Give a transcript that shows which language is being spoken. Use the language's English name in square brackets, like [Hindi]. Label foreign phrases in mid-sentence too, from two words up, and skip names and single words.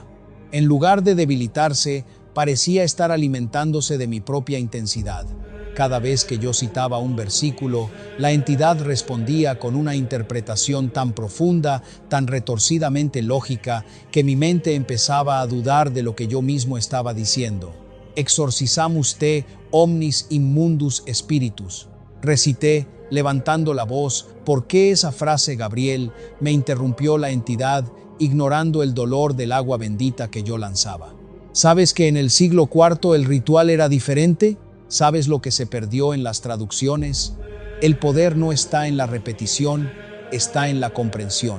[Spanish] En lugar de debilitarse, parecía estar alimentándose de mi propia intensidad. Cada vez que yo citaba un versículo, la entidad respondía con una interpretación tan profunda, tan retorcidamente lógica, que mi mente empezaba a dudar de lo que yo mismo estaba diciendo. [Latin] «Exorcizamus te, omnis immundus spiritus», recité, [Spanish] levantando la voz. «¿Por qué esa frase, Gabriel?», me interrumpió la entidad, ignorando el dolor del agua bendita que yo lanzaba. «¿Sabes que en el siglo IV el ritual era diferente? ¿Sabes lo que se perdió en las traducciones? El poder no está en la repetición, está en la comprensión.